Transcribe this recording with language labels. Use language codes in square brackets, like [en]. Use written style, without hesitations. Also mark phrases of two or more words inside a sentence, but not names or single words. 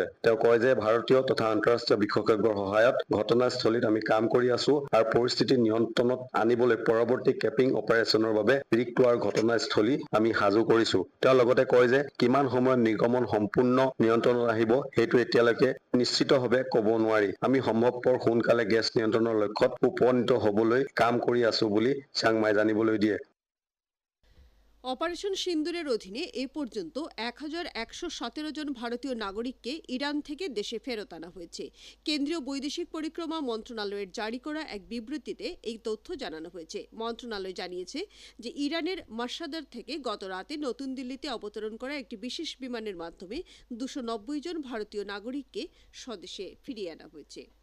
[as] তেওঁ কয় যে ভাৰতীয় তথা আন্তঃৰাষ্ট্ৰীয় বিশেষজ্ঞৰ সহায়ত ঘটনাস্থলীত আমি কাম কৰি আছো আৰু পৰিস্থিতি নিয়ন্ত্ৰণত আনিবলৈ পৰৱৰ্তী [en] capping operation [as] বাবে [en] rig tower [as] ঘটনাস্থলী আমি সাজু কৰিছো। তেওঁ লগতে কয় যে কিমান সময়ত নিৰ্গমন সম্পূৰ্ণ নিয়ন্ত্ৰণত আহিব সেইটো এতিয়ালৈকে নিশ্চিতভাৱে ক'ব নোৱাৰি। আমি সম্ভৱপৰ সোনকালে গেছ নিয়ন্ত্ৰণৰ লক্ষ্যত উপনীত হ'বলৈ কাম কৰি আছো বুলি চাংমাই জানিবলৈ দিয়ে। [bn] অপারেশন সিন্দুরের অধীনে এ পর্যন্ত 1117 জন ভারতীয় নাগরিককে ইরান থেকে দেশে ফেরত আনা হয়েছে। কেন্দ্রীয় বৈদেশিক পরিক্রমা মন্ত্রণালয়ের জারি করা এক বিবৃতিতে এই তথ্য জানানো হয়েছে। মন্ত্রণালয় জানিয়েছে যে ইরানের মাশহাদার থেকে গত রাতে নতুন দিল্লিতে অবতরণ করা একটি বিশেষ বিমানের মাধ্যমে 290 জন ভারতীয় নাগরিককে স্বদেশে ফিরিয়ে আনা হয়েছে।